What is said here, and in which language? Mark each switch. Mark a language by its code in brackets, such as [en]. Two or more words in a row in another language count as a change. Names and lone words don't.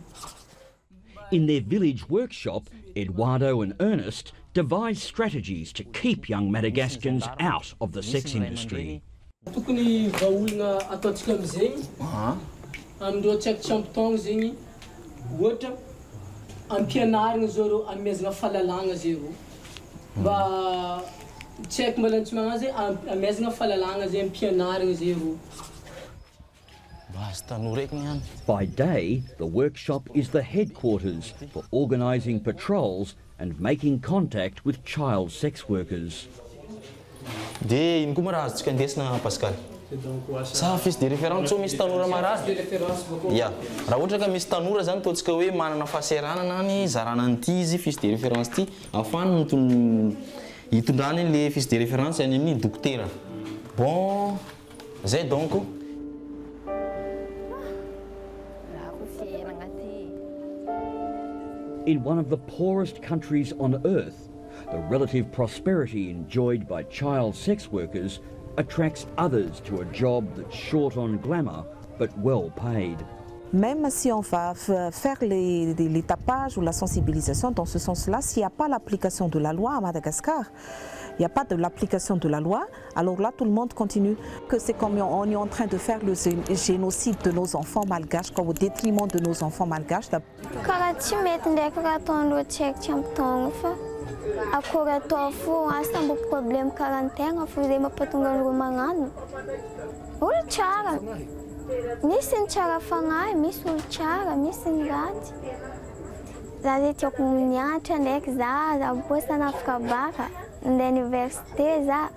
[en] In their village workshop, Eduardo and Ernest devise strategies to keep young Madagascans out of the sex industry. [mg] Tokony vaolagna ataontsika am'zegny amindreo tsaikitra ampitogno zegny ohatra ampianarigna zao reo amezagna fahalalagna zay ro mba tsy haiko mbola tsy magnazy amezagna fahalalagna zay ampianarigna zay ro. [en] By day, the workshop is the headquarters for organising patrols and making contact with child sex workers. [mg] Dia ino koa ma raha azontsika andesina Pascal? Sa [fr] fiche de référence [mg] misy tanora marary? Ya, raha ohatra ka misy tanora zany toantsika hoe manana fahasahiranana ny zarana an'ity izy [fr] fiche de référence [mg] ty ahafahany hitondrany le [fr] fiche de référence [mg] any amin'ny dokotera. Bon, zay donc. [en] In one of the poorest countries on earth, the relative prosperity enjoyed by child sex workers attracts others to a job that's short on glamour but well paid. [fr] Même si on va faire les tapages ou la sensibilisation dans ce sens-là, s'il n'y a pas l'application de la loi à Madagascar, il n'y a pas de l'application de la loi, alors là tout le monde continue. Que c'est comme on est en train de faire le génocide de nos enfants malgaches, comme au détriment de nos enfants malgaches. [mg] Misy ny tsara fagnahy, misy olo tsara, misy ny ratsy. Za zay tiako mianatra ndraiky za bosa nafaka baka, ndeha université za.